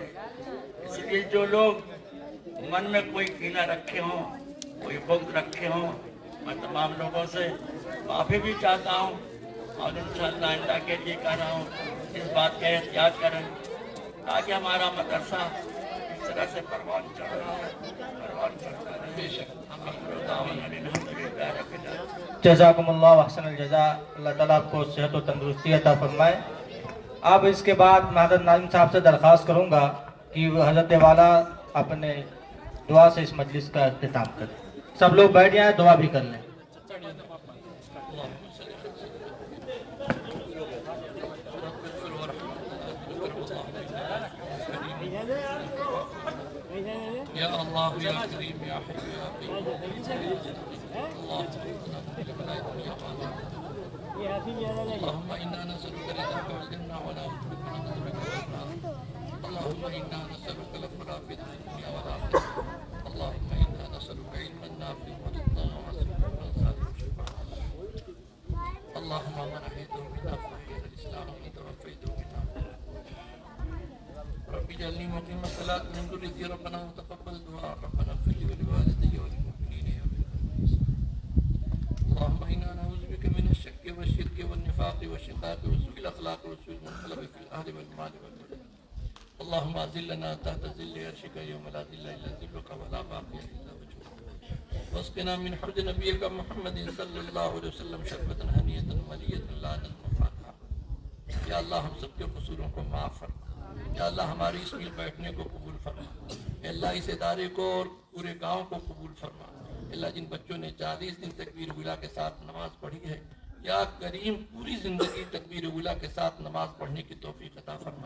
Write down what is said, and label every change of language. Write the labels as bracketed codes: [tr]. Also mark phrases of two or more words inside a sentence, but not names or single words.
[ur] اس لیے جو لوگ من میں کوئی کینہ رکھے ہوں، کوئی بغض رکھے ہوں، میں تمام لوگوں سے معافی بھی چاہتا ہوں اور انشاءاللہ آئندہ کے لیے کہہ رہا ہوں اس بات کا احتیاط کریں تاکہ ہمارا مدرسہ اس طرح سے پروان چڑھ رہا ہے، پروان چڑھتا رہے. بیشک [ar] جزاكم الله وأحسن الجزاء. [ur] اللہ تعالیٰ آپ کو صحت اور تندرستی عطا فرمائے. اب اس کے بعد میں حضرت ناظم صاحب سے درخواست کروں گا کہ حضرت والا اپنے دعا سے اس مجلس کا اختتام کریں. سب لوگ بیٹھ جائیں، دعا بھی کر لیں. [ar] يا الله يا كريم يا حي يا قيوم اللهم إنا نسألك رزقك والجنة ونعوذ بك من عذاب النار. اللهم إنا نسألك العفو في الدنيا والآخرة. اللهم إنا نسألك علما نافعا ورزقا واسعا وصالحا شفاء. اللهم من أحييته منا فأحيه الإسلام ومن توفيته منا ربي اجعلني مقيم الصلاة من ذريتي ربنا وتقبل دعاء ربنا اغفر لي ولوالدي وللمؤمنين يوم اللهم إنا نعوذ بك من الشك والشرك والنفاق والشقاق وسوء الأخلاق وسوء المنقلب في الأهل والمال والبدن. اللهم أظلنا تحت ظل عرشك يوم لا ظل إلا ظلك ولا باقي إلا وجهك. واسقنا من حوض نبيك محمد صلى الله عليه وسلم شربة هنيئة مليئة لا نظمأ فاتحة. [ur] یا اللہ ہم سب کے قصوروں کو معاف فرما۔ یا اللہ ہماری اس مل بیٹھنے کو قبول فرما. اللہ اس ادارے کو اور پورے گاؤں کو قبول فرما. اللہ جن بچوں نے 40 دن تکبیر اولیٰ کے ساتھ نماز پڑھی ہے، یا کریم پوری زندگی تکبیر اولیٰ کے ساتھ نماز پڑھنے کی توفیق عطا فرما.